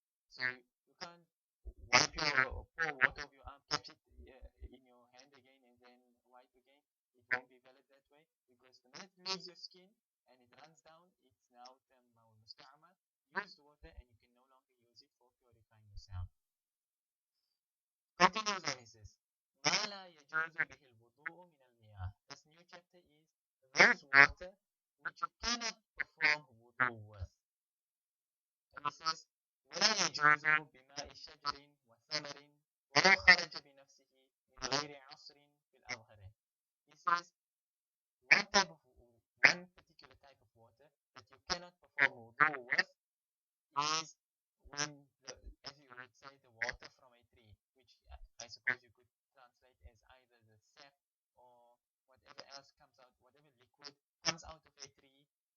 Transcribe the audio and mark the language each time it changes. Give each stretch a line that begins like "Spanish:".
English: So you can't wipe your pour water over your arm, catch it in your hand again, and then wipe again. It won't be valid that way, because the minute it leaves your skin and it runs down, it's now termed ma'ul musta'mal, used water, and you can no longer use it for purifying yourself. Continues on, he says,
Arabic: ما لا يجوز به الوضوء من المياه.
English: This new chapter is those water which you cannot perform wudu with. And he says,
Arabic: ولا يجوز بماء شجر وثمر ولو خرج بنفسه من غير عصر في الأظهر.
English: He says, one particular type of water that you cannot perform wudu with is when, as you would say, the water from a tree, which I suppose you could translate as either the sap or whatever else comes out, whatever liquid comes out of a tree.